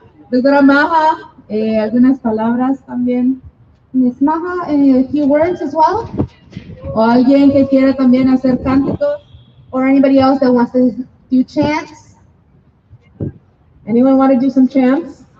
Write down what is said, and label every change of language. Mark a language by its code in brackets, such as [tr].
[es] Doctora Maja, algunas palabras también. [en] Miss Maja, a few words as well. [es] O alguien que quiera también hacer cánticos. [en] Or anybody else that wants to do chants. Anyone want to do some chants?